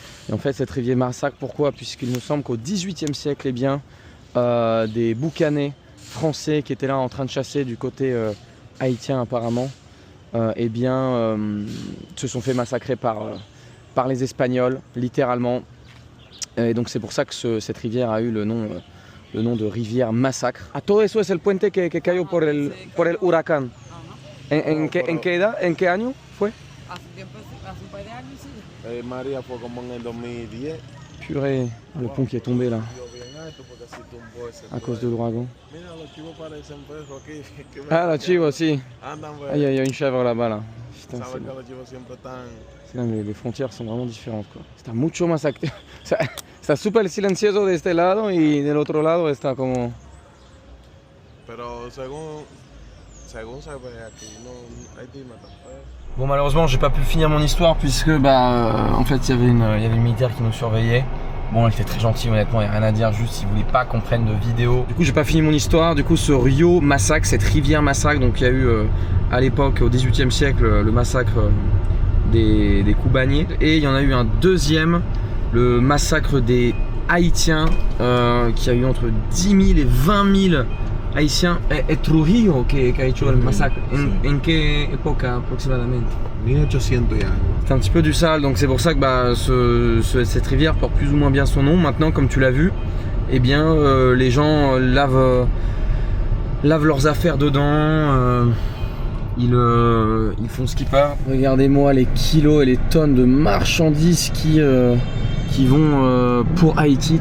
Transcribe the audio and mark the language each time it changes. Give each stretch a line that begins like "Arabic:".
French: Et en fait cette rivière Massacre, pourquoi? Puisqu'il me semble qu'au XVIIIe siècle des boucanais français qui étaient là en train de chasser du côté haïtien apparemment se sont fait massacrer par les Espagnols littéralement. Et donc c'est pour ça que cette rivière a eu le nom de rivière Massacre.
Spanish: A todo eso es el puente que cayó por el huracán. ¿En qué año fue? Hace un par de años, sí. María fue como en el 2010.
French: Purée, le pont qui est tombé là, à cause de l'ouragan.
Spanish: Mira, los chivos parecen perros aquí. Ah, los chivos, si. Andan,
French: Ah, il y a une chèvre là-bas là. Putain,
Spanish: sabes que los chivos siempre están.
French: c'est dingue, les frontières sont vraiment différentes quoi.
Spanish: Está mucho más activo. Está súper silencioso de este lado y del otro lado está como... Pero según se ve aquí, no hay clima tan feo.
French: Bon malheureusement j'ai pas pu finir mon histoire puisque en fait il y avait une militaire qui nous surveillait. Bon elle était très gentille honnêtement, il n'y a rien à dire, juste il voulait pas qu'on prenne de vidéo. Du coup j'ai pas fini mon histoire, du coup ce Rio Massacre, cette rivière Massacre, donc il y a eu à l'époque au XVIIIe siècle le massacre des Koubaniers. Et il y en a eu un deuxième, le massacre des Haïtiens qui a eu entre 10 000 et 20 000 haïtien.
Spanish: Es Trujillo que ha hecho el massacre. ¿En qué época aproximadamente? 1800 y algo.
French: C'est un petit peu du sale, donc c'est pour ça que bah, cette rivière porte plus ou moins bien son nom. Maintenant, comme tu l'as vu, eh bien, les gens lavent leurs affaires dedans. Ils font ce qu'ils peuvent. Regardez-moi les kilos et les tonnes de marchandises qui vont pour Haïti.